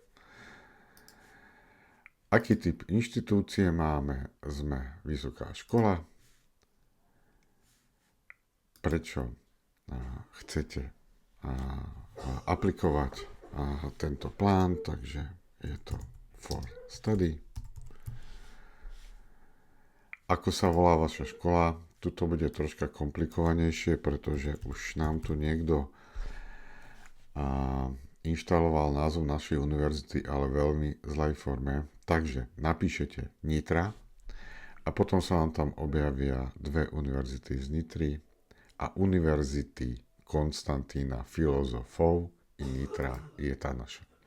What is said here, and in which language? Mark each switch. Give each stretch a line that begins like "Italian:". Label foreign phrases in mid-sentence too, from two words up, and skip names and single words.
Slovak: Aký typ inštitúcie máme? Sme vysoká škola. Prečo chcete aplikovať tento plán? Takže je to
English: for study.
Slovak: Ako sa volá vaša škola? Tuto bude troška komplikovanejšie, pretože už nám tu niekto inštaloval názov našej univerzity, ale v veľmi zlej forme. Takže napíšete Nitra a potom sa vám tam objavia dve univerzity z Nitry a univerzity Konstantína Filozofov i Nitra je tá naša.